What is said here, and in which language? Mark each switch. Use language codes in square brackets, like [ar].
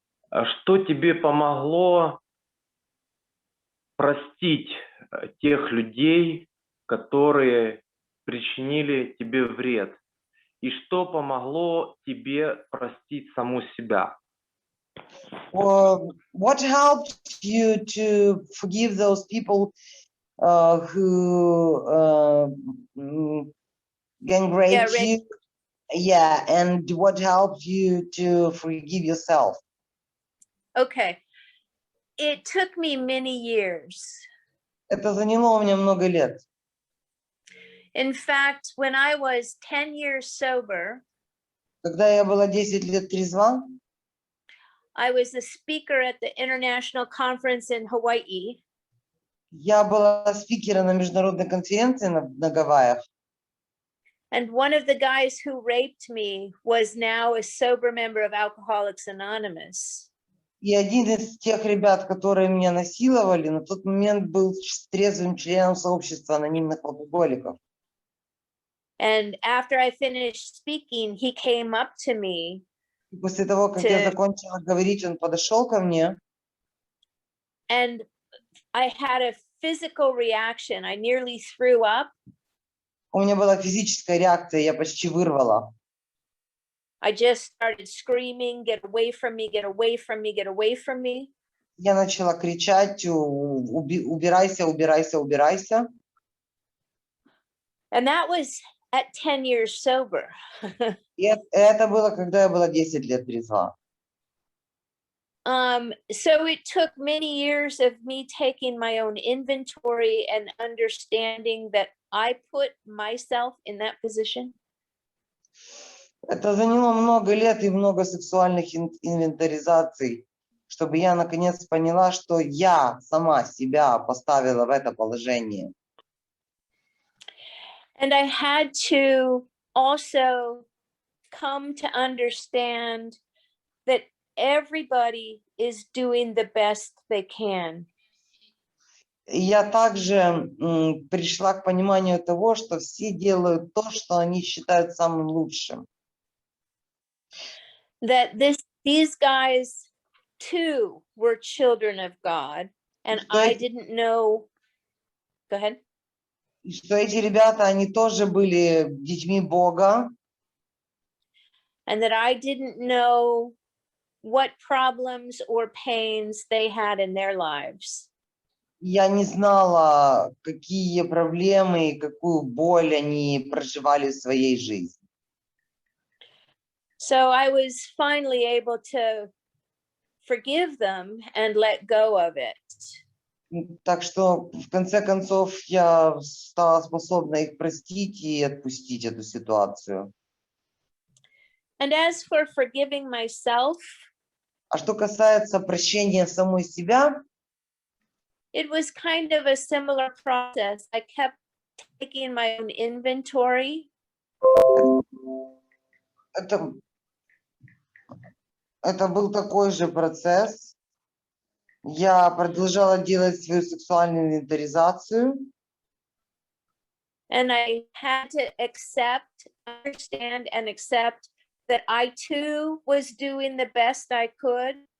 [ru] Что тебе помогло простить тех людей, которые причинили тебе вред? И что помогло тебе простить саму себя? [en] What helped you to forgive those people who gangraped you? Yeah, and what helped you to forgive yourself? Okay. It took me many years. [ru] Это заняло у меня много лет. [en] In fact, when I was 10 years sober, [ru] Когда я была 10 лет трезва, [en] I was a speaker at the international conference in Hawaii. [ru] я была спикером на международной конференции на Гавайях. [en] And one of the guys who raped me was now a sober member of Alcoholics Anonymous. [ru] И один из тех ребят, которые меня насиловали, на тот момент был трезвым членом сообщества анонимных алкоголиков. [en] And after I finished speaking, he came up to me. [ru] И после того, как я закончила говорить, он подошел ко мне. [en] And I had a physical reaction. I nearly threw up. [ru] У меня была физическая реакция, я почти вырвала. [en] I just started screaming, get away from me, get away from me, get away from me. [ru] Я начала кричать: убирайся, убирайся, убирайся. [en] And that was at 10 years sober. [ru] И это было, когда я была 10 лет трезва. [en] So it took many years of me taking my own inventory and understanding that I put myself in that position. [ru] Это заняло много лет и много сексуальных инвентаризаций, чтобы я наконец поняла, что я сама себя поставила в это положение. [en] And I had to also come to understand that everybody is doing the best they can. [ru] И я также пришла к пониманию того, что все делают то, что они считают самым лучшим. [en] That these guys too were children of God, and I didn't know. Go ahead. [ru] И что эти ребята, они тоже были детьми Бога. [en] And that I didn't know what problems or pains they had in their lives. [ru] Я не знала, какие проблемы и какую боль они проживали в своей жизни. [en] So I was finally able to forgive them and let go of it. [ru] Так что, в конце концов, я стала способна их простить и отпустить эту ситуацию. [en] And as for forgiving myself, [ru] А что касается прощения самой себя, [en] it was kind of a similar process. I kept taking my own inventory. [ru] Это был такой же процесс. Я продолжала делать свою сексуальную инвентаризацию. [en] And I had to understand and accept that I too was doing the best I could.